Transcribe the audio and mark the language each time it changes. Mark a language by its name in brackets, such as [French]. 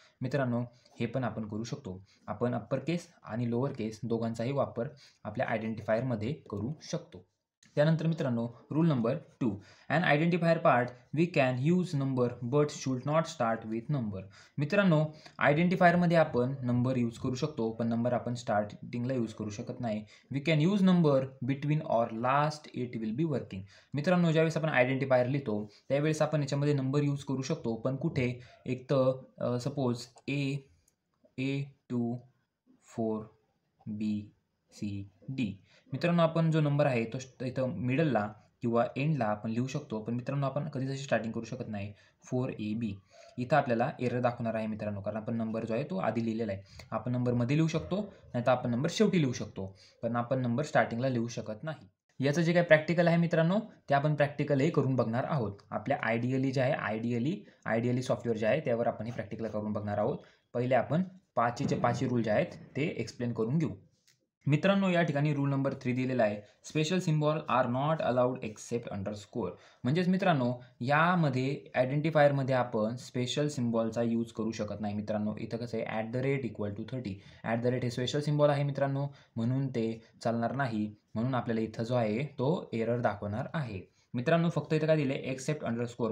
[Marathi] मित्रांनो, हे पण आपण करू शकतो. आपण अप्पर केस आणि लोअर केस दोघांचाही वापर आपल्या आयडेंटिफायरमध्ये करू शकतो. त्यानंतर मित्रांनो, rule number 2. [English] An identifier part we can use number but should not start with number. [Marathi] मित्रांनो, आयडेंटिफायरमध्ये आपण नंबर यूज करू शकतो, पण नंबर आपण स्टार्टिंगला यूज करू शकत नाही. [English] We can use number between or last, it will be working. [Marathi] मित्रांनो, ज्यावेळेस आपण आयडेंटिफायर लिहितो, त्यावेळेस आपण याच्यामध्ये नंबर यूज करू शकतो, पण कुठे? एक तर सपोज A2 4 BCD. मित्रांनो, आपण जो नंबर आहे तो इथं मिडलला किंवा एंडला आपण लिहू शकतो, पण मित्रांनो आपण कधीच अशी स्टार्टिंग करू शकत नाही 4AB. इथं आपल्याला एरर दाखवणार आहे मित्रांनो, कारण आपण नंबर जो आहे तो आधी लिहिलेला आहे. आपण नंबर मध्ये लिहू शकतो, नाहीतर आपण नंबर शेवटी लिहू शकतो, पण आपण नंबर स्टार्टिंगला लिहू शकत नाही. याचं जे काही प्रॅक्टिकल आहे मित्रांनो, ते आपण प्रॅक्टिकलही करून बघणार आहोत. आपल्या आयडियली जे आहे आयडियली सॉफ्टवेअर जे आहे त्यावर आपण हे प्रॅक्टिकल करून बघणार आहोत. पहिले आपण 5चे 5 रूल जे आहेत ते एक्सप्लेन करून घेऊ. मित्रांनो, या ठिकाणी रूल नंबर 3 दिलेला आहे. [English] Special symbol are not allowed except underscore. [Marathi] म्हणजेच मित्रांनो, यामध्ये आयडेंटिफायरमध्ये आपण स्पेशल सिम्बॉलचा यूज करू शकत नाही. मित्रांनो, इथं कसं आहे @= 30. @ हे स्पेशल सिम्बॉल आहे मित्रांनो, म्हणून ते चालणार नाही. म्हणून आपल्याला इथं जो आहे तो एरर दाखवणार आहे. मित्रांनो, फक्त इथं काय दिलं आहे? Accept underscore.